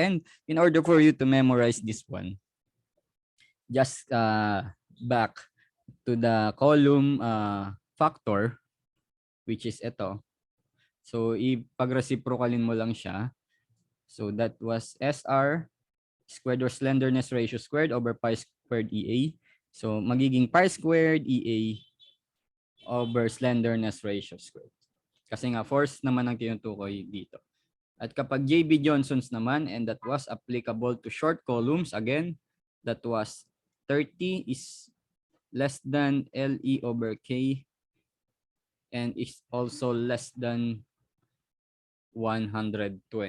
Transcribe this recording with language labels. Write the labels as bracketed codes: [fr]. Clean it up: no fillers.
[en] And in order for you to memorize this one, just back to the column factor, which is [tl] ito. So ipag-reciprocalin mo lang siya. [en] So that was SR squared or slenderness ratio squared over pi squared EA. [tl] So magiging [en] pi squared EA over slenderness ratio squared. [tl] Kasi nga force naman ang tinutukoy dito. At kapag [en] JB Johnson's naman, and that was applicable to short columns, again, that was 30 is less than LE over K and is also less than 120.